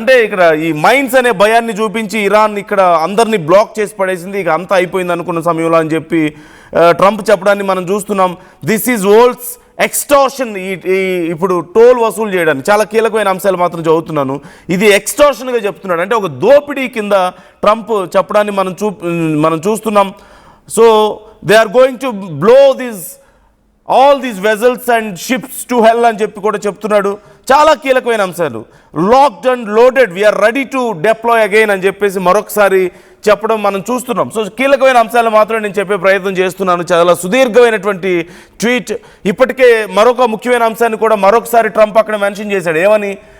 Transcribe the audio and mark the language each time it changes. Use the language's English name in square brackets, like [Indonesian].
[Telugu] అంటే ఇక్కడ ఈ మైన్స్ అనే భయాన్ని చూపించి ఇరాన్ ఇక్కడ అందరినీ బ్లాక్ చేసి పడేసింది, ఇక అంతా అయిపోయింది అనుకున్న సమయంలో అని చెప్పి ట్రంప్ చెప్పడాన్ని మనం చూస్తున్నాం. [English] This is world's extortion. [Telugu] ఇప్పుడు టోల్ వసూలు చేయడానికి చాలా కీలకమైన అంశాలు మాత్రం చదువుతున్నాను. ఇది ఎక్స్టార్షన్గా చెప్తున్నాడు, అంటే ఒక దోపిడీ కింద ట్రంప్ చెప్పడాన్ని మనం చూస్తున్నాం. [English] so they are going to blow all these vessels and ships to hell [Telugu] అని చెప్పి కూడా చెప్తున్నాడు. చాలా కీలకమైన అంశాలు. [English] locked and loaded, we're ready to deploy again [Telugu] అని చెప్పేసి మరొకసారి చెప్పడం మనం చూస్తున్నాం. సో కీలకమైన అంశాలు మాత్రం నేను చెప్పే ప్రయత్నం చేస్తున్నాను. చాలా సుదీర్ఘమైనటువంటి ట్వీట్. ఇప్పటికే మరొక ముఖ్యమైన అంశాన్ని కూడా మరొకసారి ట్రంప్ అక్కడ మెన్షన్ చేశాడు. ఏమని?